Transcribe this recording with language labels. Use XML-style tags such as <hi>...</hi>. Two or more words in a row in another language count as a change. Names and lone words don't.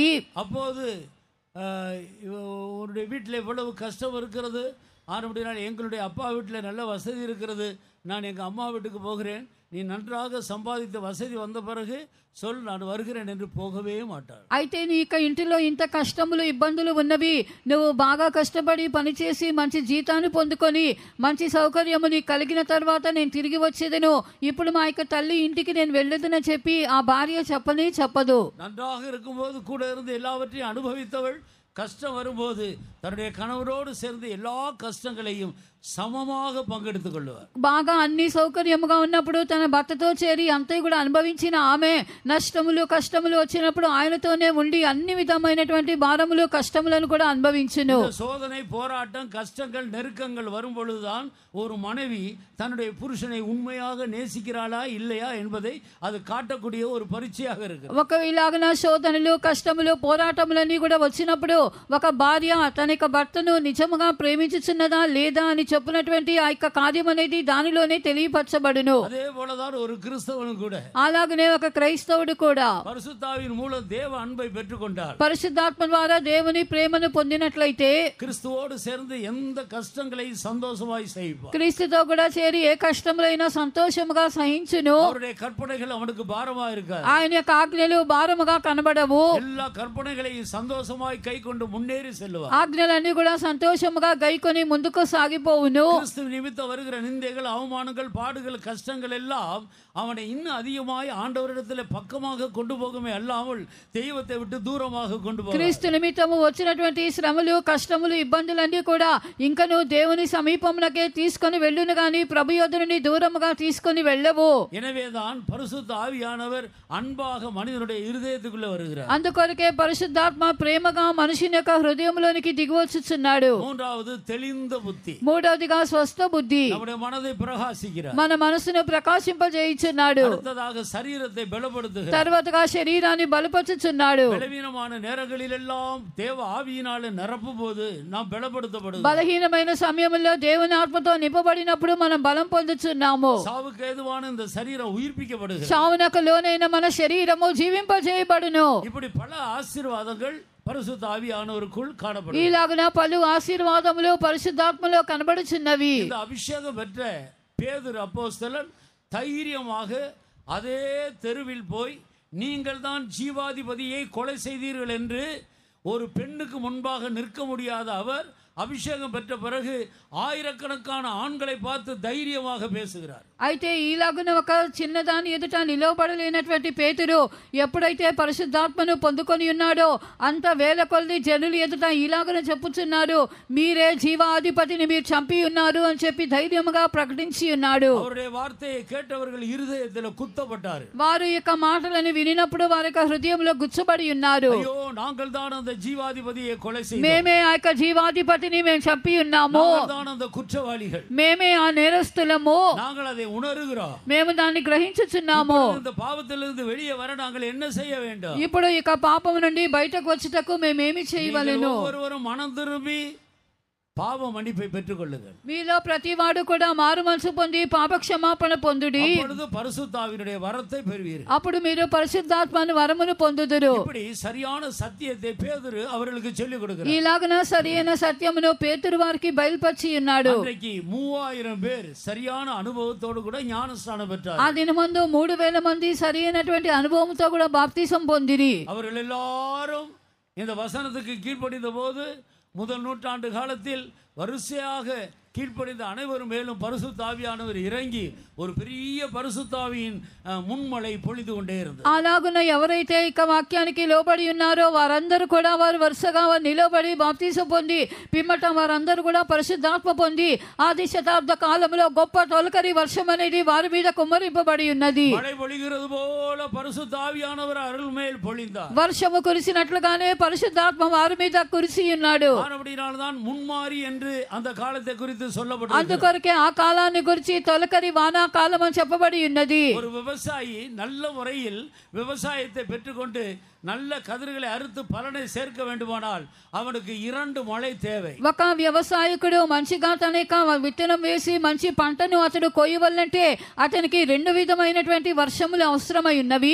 <ta>அப்போது உன்னுடைய வீட்டில் இவ்வளவு கஷ்டம் இருக்கிறது, ஆனபடினால் எங்களுடைய அப்பா வீட்டில் நல்ல வசதி இருக்கிறது, நான் எங்கள் அம்மா வீட்டுக்கு போகிறேன், நீ நன்றாக சம்பாதித்த வசதி வந்த பிறகு சொல், நான் வருகிறேன் என்று போகவே மாட்டாள்.</ta> <te>అయితే నీ ఇంటిలో ఇంత కష్టములు ఇబ్బందులు ఉన్నవి, నువ్వు బాగా కష్టపడి పనిచేసి మంచి జీతాన్ని పొందుకొని మంచి సౌకర్యము నీకు కలిగిన తర్వాత నేను తిరిగి వచ్చేదను, ఇప్పుడు మా యొక్క తల్లి ఇంటికి నేను వెళ్ళేదని చెప్పి ఆ భార్య చెప్పదు.</te> <ta>நன்றாக இருக்கும்போது கூட இருந்து எல்லாவற்றையும் அனுபவித்தவள் கஷ்டம் வரும்போது தன்னுடைய கணவரோடு சேர்ந்து எல்லா கஷ்டங்களையும் சமமாக பங்கெடுத்து கொள்ளுவார்.</ta> <te>బాగా అన్ని సౌకర్యముగా ఉన్నప్పుడు తన భర్తతో చేరి అంతే కూడా అనుభవించిన ఆమె నష్టములు కష్టములు వచ్చినప్పుడు ఆయనతోనే ఉండి అన్ని విధమైనటువంటి భారములు కష్టములను కూడా అనుభవించును.</te> <ta>சோதனை, போராட்டம், கஷ்டங்கள், நெருக்கங்கள் வரும் பொழுதுதான் ஒரு மனைவி தன்னுடைய புருஷனை உண்மையாக நேசிக்கிறாளா இல்லையா என்பதை அது காட்டக்கூடிய ஒரு பரீட்சையாக இருக்கு.</ta> <te>ఒక ఇలాగన శోధనలు కష్టములు పోరాటములన్నీ కూడా వచ్చినప్పుడు ఒక భార్య తన యొక్క భర్తను నిజముగా ప్రేమించుచున్నదా లేదా అని చెప్పినటువంటి ఆ యొక్క కార్యం అనేది దానిలోనే తెలియపరచబడును.</te> <ta>அதே போலதான் ஒரு கிறிஸ்தவனும் கூட,</ta> <te>అలాగనే ఒక క్రైస్తవుడు కూడా</te> <ta>பரிசுத்தாவின் மூலம் தேவ அன்பை பெற்றுக்கொண்டார்.</ta> <te>పరిశుద్ధాత్మ ద్వారా దేవుని ప్రేమను పొందినట్లయితే</te> <ta>கிறிஸ்துவோடு சேர்ந்து எந்த கஷ்டங்களை சந்தோஷமாய் சகிப்பார்.</ta> <te>క్రీస్తుతో కూడా చేరి ఏ కష్టములైనా సంతోషముగా సహించును.</te> <ta>அவருடைய கற்பனைகள் அவனுக்கு பாரமா இருக்காது.</ta> <te>ఆయన యొక్క ఆజ్ఞలు భారముగా కనబడవు.</te> <ta>எல்லா கற்பனைகளையும் சந்தோஷமாய் கை கொண்டு முன்னேறி செல்லுவார்.</ta> <te>ఆజ్ఞలన్నీ కూడా సంతోషముగా గైకొని ముందుకు సాగిపోవును.</te> <ta>கிறிஸ்து நிமித்தம் வருகிற நிந்தைகள், அவமானங்கள், பாடுகள், கஷ்டங்கள் எல்லாம் அவனை இன்னும் அதிகமாய் ஆண்டவரிடத்தில் பக்கமாக கொண்டு போகுமே அல்லாமல் தெய்வத்தை விட்டு தூரமாக கொண்டு போகும்.</ta> <te>క్రీస్తు నిమిత్తము వచ్చినటువంటి శ్రమలు కష్టములు ఇబ్బందులన్నీ కూడా ఇంకను దేవుని సమీపమునకే తీసుకొని వెళ్ళును గాని ప్రభు యొద్ద నుండి దూరముగా తీసుకొని వెళ్ళవు.</te> <ta>எனவேதான் பரிசுத்த ஆவியானவர் அன்பாக மனிதனுடைய இருதயத்துக்குள்ள வருகிறார்.</ta> <te>అందుకొరకే పరిశుద్ధాత్మ ప్రేమగా మనుషుని యొక్క హృదయంలోనికి దిగివచ్చుచున్నాడు.</te> <ta>மூன்றாவது தெளிந்த புத்தி.</ta> <te>మూడవదిగా స్వస్థ బుద్ధి.</te> <ta>நம்முடைய மனதை பிரகாசிக்கிறார்.</ta> <te>మన మనసును ప్రకాశింపజేయుచున్నాడు.</te> <ta>அடுத்ததாக சரீரத்தை பலப்படுத்துகிறார்.</ta> <te>తర్వాతగా శరీరాన్ని బలపరుచుచున్నాడు.</te> <ta>பலவீனமான நேரங்களில் எல்லாம் தேவ ஆவியினாலே நிரப்பும் போது நாம் பலப்படுத்தப்படுகிறோம்.</ta> <te>బలహీనమైన సమయంలో దేవుని ఆత్మతో నింపబడినప్పుడు మనం బలం పొందుచున్నాము.</te> <ta>சாவுக்கு ஏதுவான இந்த சரீரம் உயிர்ப்பிக்கப்படுகிறது.</ta> <te>చావునకు లోనైన మన శరీరము జీవింపజేయబడును.</te> <ta>இப்படி பல ஆசீர்வாதங்கள் பரிசுத்த ஆவியானவருக்குள் காணப்படும்.</ta> <te>ఈలాగున పలు ఆశీర్వాదములు పరిశుద్ధాత్మలో కనబడుచున్నవి.</te> <ta>இந்த அபிஷேகம் பெற்ற பேதுரு அப்போஸ்தலன் தைரியமாக அதே தெருவில் போய் நீங்கள் தான் ஜீவாதிபதியை கொலை செய்தீர்கள் என்று ஒரு பெண்ணுக்கு முன்பாக நிற்க முடியாத அவர் அபிஷேகம் பெற்ற பிறகு ஆயிரக்கணக்கான ஆண்களை பார்த்து தைரியமாக பேசுகிறார்.</ta> <te>అయితే ఈలాగున ఒక చిన్నదాని ఎదుట నిలవబడలేనటువంటి పేతురు ఎప్పుడైతే పరిశుద్ధాత్మను పొందుకొని ఉన్నాడో అంత వేల కొలది జనులు ఎదుట ఈలాగున చెప్పుచున్నారు, మీరే జీవాధిపతిని మీరు చంపి ఉన్నారు అని చెప్పి ధైర్యముగా ప్రకటించి ఉన్నాడు. వారు యొక్క మాటలను వినినప్పుడు వారి యొక్క హృదయంలో గుచ్చబడి ఉన్నారు. మేమే ఆ యొక్క జీవాధిపతిని మేము చంపి ఉన్నాము, మేమే ఆ నేరస్తులము, మేము దాన్ని గ్రహించుచున్నాము. ఇప్పుడు ఇక పాపం నుండి బయటకు వచ్చుటకు మేమేమి చేయవలెను?</te> <ta>பாவ மன்னிப்பை பெற்றுக்கொள்ளுங்கள்.</ta> <te>మీలో ప్రతివాడు కూడా మారు మనసు పొంది పాప క్షమాపణ పొందుడి,</te> <ta>அப்பொழுது பரிசுத்தாவினுடைய வரத்தை பெறுவீர்கள்.</ta> <te>అప్పుడు మీరు పరిశుద్ధాత్మను వరమును పొందుదురు.</te> <ta>இப்படி சரியான சத்தியத்தை பேதுரு அவர்களுக்கு சொல்லிக் கொடுக்கிறார்.</ta> <te>ఇలాగన సరియైన సత్యమును పేతురు వారికి బయలుపరిచి ఉన్నాడు.</te> <ta>అன்றைக்கு 3000 பேர் சரியான అనుభవத்தோடு கூட ஞானஸ்நானம் பெற்றார்கள்.</ta> <te>ఆ దినమందు 3000 మంది సరియైనటువంటి అనుభవంతో కూడా బాప్తిసం పొందిరి.</te> <ta>அவர்கள் எல்லாரும் இந்த வசனத்துக்கு கீழ்ப்படிந்த போது முதல் நூற்றாண்டு காலத்தில் வரிசையாக கீழ்ப்படிந்த அனைவரும் மேலும் பரிசுத்த ஆவியானவர் இறங்கி ஒரு பெரிய பரிசுத்த ஆவியின் முன்மழை பொழிந்து கொண்டே இருந்தது.</ta> <te>అలాగున ఎవరైతే ఇక వాక్యానికి లోబడి ఉన్నారో వారందరూ కూడా వారు వరుసగా నిలబడి బాప్తిసం పొంది పిమ్మట వారందరూ కూడా పరిశుద్ధాత్మ పొంది ఆది శతాబ్ద కాలంలో గొప్ప తొలకరి వర్షం అనేది వారి మీద కుమ్మరింపబడి ఉన్నది.</te> <ta>மழை பொழிகிறது போல பரிசுத்த ஆவியானவர் அவர்கள் மேல் பொழிந்தார்.</ta> <te>వర్షము కురిసినట్లుగానే పరిశుద్ధాత్మ వారి మీద కురిసి ఉన్నాడు.</te> <ta>ஆனபடியால்தான் முன்மாரி என்று அந்த காலத்தை குறித்து சொல்லப்பட்டது.</ta> <te>అందుకొరకే ఆ కాలాన్ని గురించి తొలకరి వానా కాలం అని చెప్పబడి ఉన్నది.</te> <ta>ஒரு விவசாயி நல்ல முறையில் விவசாயத்தை பெற்றுக்கொண்டு நல்ல கதிர்களை அறுத்து பலனை சேர்க்க வேண்டுமானால் அவனுக்கு 2 மழை தேவை.</ta> <te>ఒక వ్యవసాయకుడు మంచిగా తన విత్తనం వేసి మంచి పంటను అతడు కొయ్యవల్లంటే అతనికి 2 విధమైనటువంటి వర్షములు అవసరమై ఉన్నవి.</te>